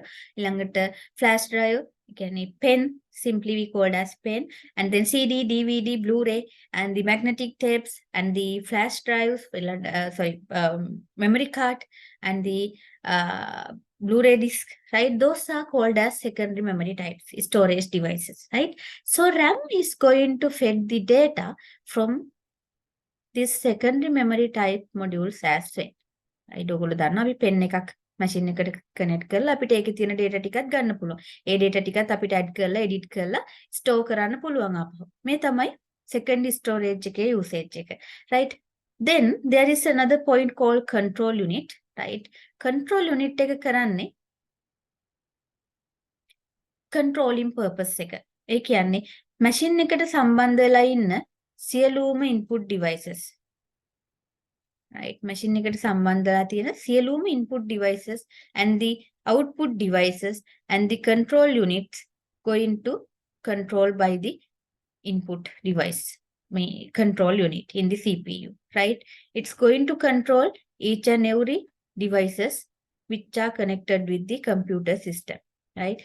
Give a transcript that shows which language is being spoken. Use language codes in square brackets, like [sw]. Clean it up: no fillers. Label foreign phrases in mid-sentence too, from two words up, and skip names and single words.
[en] Ilangata flash drive, you can pen, simply we called as pen, and then CD, DVD, Blu-ray, and the magnetic tapes, and the flash drives, memory card, and the Blu-ray disc, right? Those are called as secondary memory types, storage devices, right? So RAM is going to fed the data from this secondary memory type modules as well. right? [si] ඔයගොල්ලෝ දන්නවා අපි pen එකක් machine එකට connect කරලා අපිට ඒකේ තියෙන data ටිකක් ගන්න පුළුවන්. ඒ data ටිකත් අපිට add කරලා edit කරලා store කරන්න පුළුවන් අපහු. මේ තමයි [en] secondary storage [si] එකේ usage එක. [en] Right? Then there is another point called control unit. Right? Control unit [si] එක කරන්නේ [en] controlling purpose එක. [si] ඒ කියන්නේ machine එකට සම්බන්ධ වෙලා ඉන්න සියලුම [en] input devices. Right? Machine [si] එකට සම්බන්ධලා තියෙන සියලුම [en] input devices and the output devices and the control units going to control by the input device, control unit in the CPU, right? It's going to control each and every devices which are connected with the computer system, right?